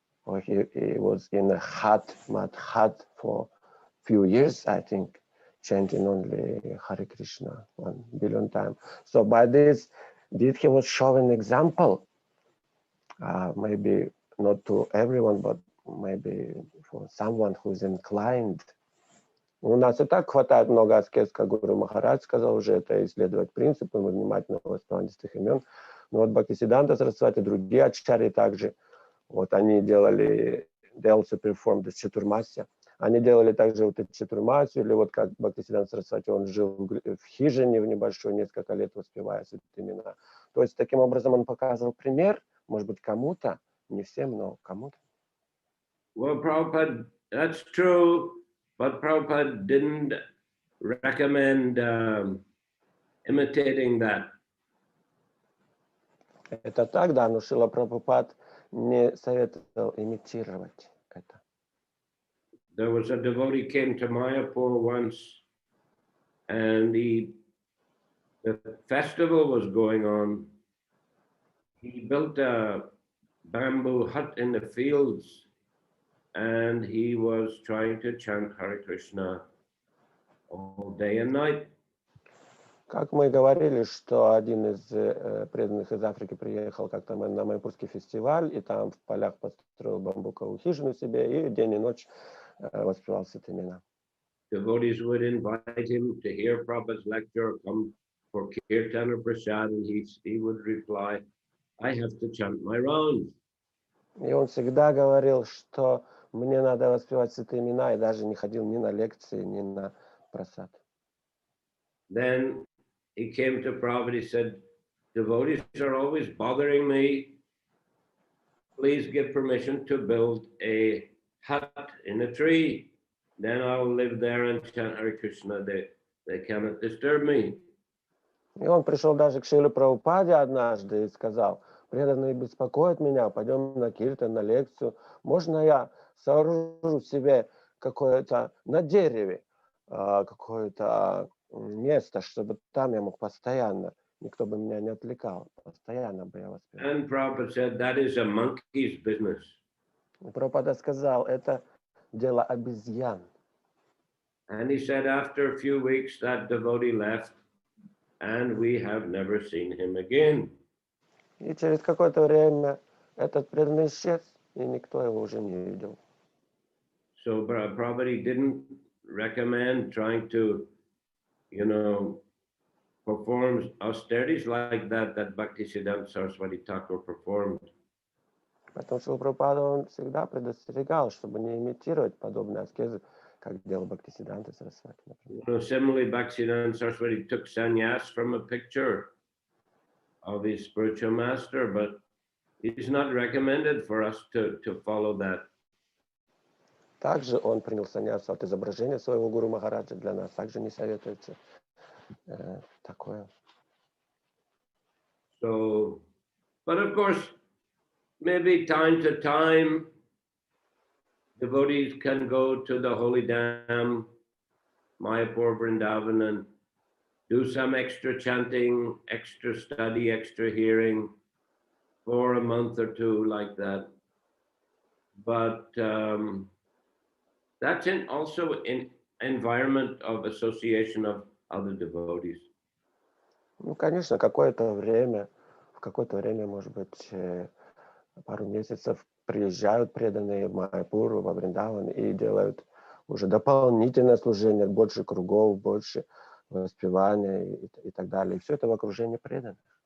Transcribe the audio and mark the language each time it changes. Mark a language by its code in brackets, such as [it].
[en] Or he was in a mud hut for a few years, I think, chanting only Hare Krishna 1 billion times. So by this deed, he was showing example, maybe not to everyone, but maybe for someone who's inclined. [ru] У нас и так хватает много аскез, как Гуру Махарадж сказал уже, это исследовать принципы, мы внимательно воспевание святых имен. Но вот Бхактисиддханта Сарасвати, другие ачарьи также, вот они делали, [en] they also performed the Chaturmasya. [ru] Они делали также вот эту Chaturmasya, или вот как Бхактисиддханта Сарасвати, он жил в хижине в небольшой, несколько лет воспевая святые имена. То есть таким образом он показывал пример, может быть, кому-то, не всем, но кому-то. [en] Well, Prabhupada, that's true, but Prabhupada didn't recommend imitating that. [ru] Это так, да, но Шрила Прабхупад не советовал имитировать это. [en] There was a devotee came to Mayapur once, and the festival was going on. He built a bamboo hut in the fields, and he was trying to chant Hare Krishna all day and night. [ru] Как мы говорили, что один из преданных из Африки приехал как-то на Майпурский фестиваль, и там в полях построил бамбуковую хижину себе, и день и ночь воспевал святые имена. [en] Devotees would invite him to hear Prabhupada's lecture, come for kirtan or prasad, and he would reply, I have to chant my rounds. [ru] И он всегда говорил, что мне надо воспевать святые имена, и даже не ходил ни на лекции, ни на прасад. [en] Then he came to Prabhupada, he said, devotees are always bothering me. Please give permission to build a hut in a tree. then I'll live there and chant Hare Krishna. They cannot disturb me. [ru] И он пришел даже к Шриле Прабхупаде однажды и сказал: преданные беспокоят меня, пойдем на киртан, на лекцию. Можно я сооружу себе какое-то на дереве, какое-то место, чтобы там я мог постоянно, никто бы меня не отвлекал, постоянно бы я воспевал. [en] And Prabhupada said, that is a monkey's business. [ru] И Прабхупада сказал: это дело обезьян. [en] And he said, after a few weeks, that devotee left, and we have never seen him again. [ru] И через какое-то время этот преданный исчез, и никто его уже не видел. [en] So Prabhupada didn't recommend trying to, perform austerities like that Bhaktisiddhanta Saraswati Thakur performed. [ru] Потому что Прабхупада, он всегда предостерегал, чтобы не имитировать подобные аскезы, как делал Бхактисиддханта Сарасвати, например. [en] Similarly, Bhaktisiddhanta Saraswati took sannyas from a picture of his spiritual master, but it is not recommended for us to follow that. [ru] Также он принял саньясу от изображения своего гуру Махараджа. Для нас также не советуется такое. [en] So, but of course, maybe time to time, devotees can go to the holy dam, Mayapur, Vrindavan, and do some extra chanting, extra study, extra hearing for a month or two like that. But that's also in environment of association of other devotees. [ru] Ну, конечно, в какое-то время, может быть, пару месяцев приезжают преданные в Майяпуру, во Вриндаван и делают уже дополнительное служение, больше кругов, больше воспевания и так далее. И все это в окружении преданных.